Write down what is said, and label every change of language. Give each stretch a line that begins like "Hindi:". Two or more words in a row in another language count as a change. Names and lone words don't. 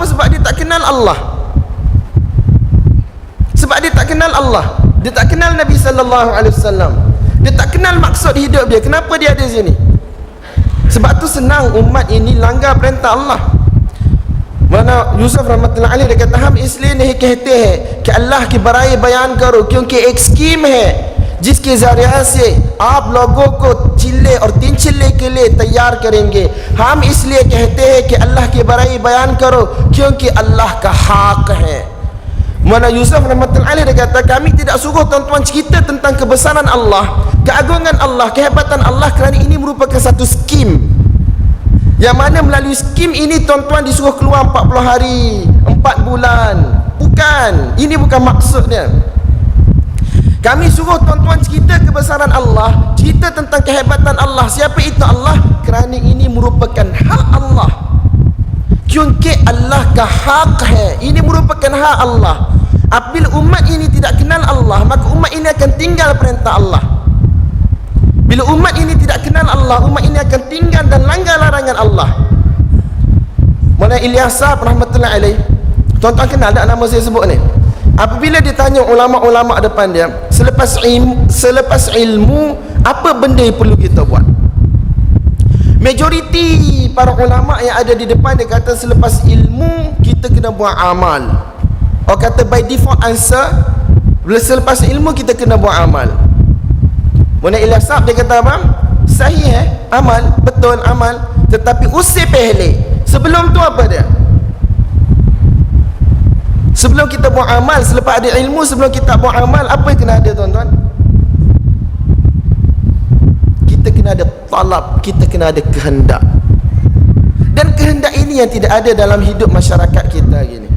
Malay: Sebab dia tak kenal Allah. Sebab dia tak kenal Allah. Dia tak kenal Nabi
Arabic: صلى الله عليه وسلم.
Malay: Dia tak kenal maksud hidup dia. Kenapa dia ada sini? Sebab tu senang umat ini langgar perintah Allah. Mana Yusuf
Arabic: رحمة الله عليه
Malay: dia kata,
Hindi: हम इसलिए नहीं कहते हैं कि अल्लाह की बड़ाई बयान करो क्योंकि एक स्कीम है जिसके जरिए से आप लोगों को चिल्ले और 3 चिल्ले के लिए तैयार करेंगे. हम इसलिए कहते हैं कि अल्लाह की बड़ाई बयान करो क्योंकि अल्लाह का हक है.
Malay: Mana Yusuf
Arabic: رحمة الله عليه
Malay: dia kata, kami tidak suruh tuan-tuan cerita tentang kebesaran Allah, keagungan Allah, kehebatan Allah, kerana ini merupakan satu skim, yang mana melalui skim ini tuan-tuan disuruh keluar 40 hari, 4 bulan. Bukan, ini bukan maksudnya. Kami suruh tuan-tuan cerita kebesaran Allah, cerita tentang kehebatan Allah, siapa itu Allah, kerana ini merupakan hak Allah.
Hindi: क्योंकि अल्लाह का हक़ है,
Malay: ini merupakan hak Allah. Apabila umat ini tidak kenal Allah, maka umat ini akan tinggal perintah Allah. Bila umat ini tidak kenal Allah, umat ini akan tinggal dan langgar larangan Allah. Mana Ilyasab
Arabic: رحمة الله عليه,
Malay: tuan-tuan kenal tak nama saya sebut ni? Apabila ditanya ulama-ulama depan dia, selepas ilmu, apa benda yang perlu kita buat? Majoriti para ulama yang ada di depan dia kata selepas ilmu kita kena buat amal. Orang kata
English: by default answer,
Malay: bila selepas ilmu kita kena buat amal. Mana Ilyasab dia kata apa? Sahih amal, betul amal, tetapi
Hindi: उससे पहले.
Malay: Sebelum tu apa dia? Sebelum kita buat amal, selepas ada ilmu, sebelum kita buat amal, apa yang kena ada tuan-tuan? Kita kena ada talab, kita kena ada kehendak. Dan kehendak ini yang tidak ada dalam hidup masyarakat kita hari ini.